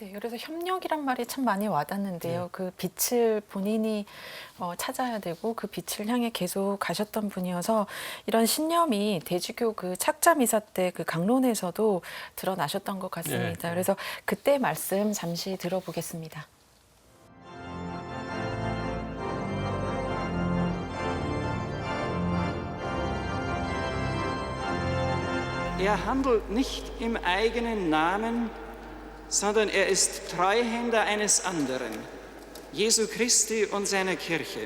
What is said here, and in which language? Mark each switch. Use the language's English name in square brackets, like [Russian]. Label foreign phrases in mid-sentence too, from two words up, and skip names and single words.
[Korean] 네, 그래서 협력이란 말이 참 많이 와닿는데요. 그 빛을 본인이 찾아야 되고 그 빛을 향해 계속 가셨던 분이어서 이런 신념이 대주교 그 착자 미사 때 그 강론에서도 드러나셨던 것 같습니다. 그래서 그때 말씀 잠시 들어보겠습니다. [German] Er handelt nicht im eigenen Namen, sondern er ist Treuhänder eines anderen, Jesu Christi und seiner Kirche.